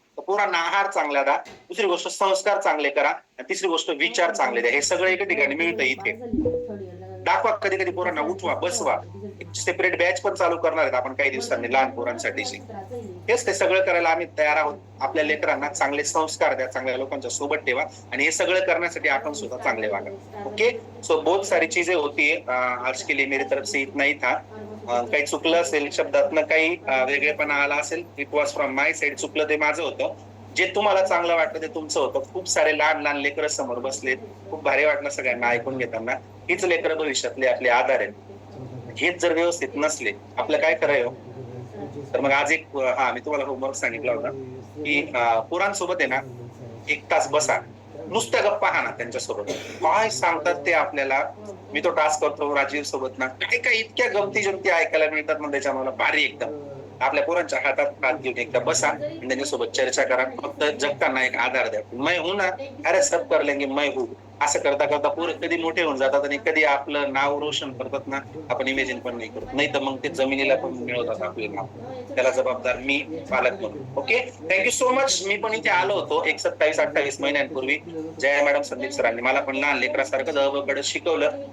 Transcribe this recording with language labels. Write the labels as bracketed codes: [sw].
[mr] पोरांना आहार चांगला द्या, दुसरी गोष्ट संस्कार चांगले करा, आणि तिसरी गोष्ट विचार चांगले द्या. हे सगळं एका ठिकाणी मिळतं. इथे दाखवा, कधी कधी पोरांना उठवा, बसवा. सेपरेट बॅच पण चालू करणार आहेत आपण काही दिवसांनी लहान पोरांसाठीची. हेच ते सगळं करायला आम्ही तयार आहोत. आपल्या लेकरांना चांगले संस्कार द्या, चांगल्या लोकांच्या सोबत ठेवा, आणि हे सगळं करण्यासाठी आपण सुद्धा चांगले वागा. ओके. [hi] सो बहुत सारी चीजें होती है आज के लिए, मेरी तरफ से इतना ही था. [mr] काही चुकलं असेल, शब्दातनं काही वेगळेपणा आला असेल, [en] It was from my side. [mr] चुकलं ते माझं होतं. जे तुम्हाला चांगलं वाटलं ते तुमचं होतं. खूप सारे लहान लहान लेकरं समोर बसलेत, खूप भारी वाटलं सगळ्यांना ऐकून घेताना. हीच लेकरं भविष्यातले आपले आधार आहेत. हेच जर व्यवस्थित नसले, आपलं काय करायचं? तर मग आज मी तुम्हाला होमवर्क सांगितला होता की पोरांसोबत आहे ना 1 तास बसा, नुसत्या गप्पा हाना त्यांच्यासोबत. काय सांगतात ते आपल्याला. मी तो टास्क करतो राजीव सोबत ना, काय इतक्या गमती जमती ऐकायला मिळतात ना त्याच्यामुळे, भारी एकदम. आपल्या पोरांच्या हातात हात घेऊन एकदा बसा आणि त्यांच्यासोबत चर्चा करा. फक्त जगताना एक आधार द्या. [hi] मैं हूं ना, अरे सब कर लेंगे, मैं हूं. [mr] असं करता करता पोरं कधी मोठे होऊन जातात आणि कधी आपलं नाव रोशन करतात ना, आपण इमेजिन पण नाही करत. नाही तर मग ते जमिनीला पण मिळवतात आपले नाव. त्याला जबाबदार मी, पालक म्हणून. ओके. [en] Thank you so much. [mr] मी पण इथे आलो होतो 27-28 महिन्यांपूर्वी. जया मॅडम, संदीप सरांनी मला पण लहान लेकरासारखं जवळकडे शिकवलं.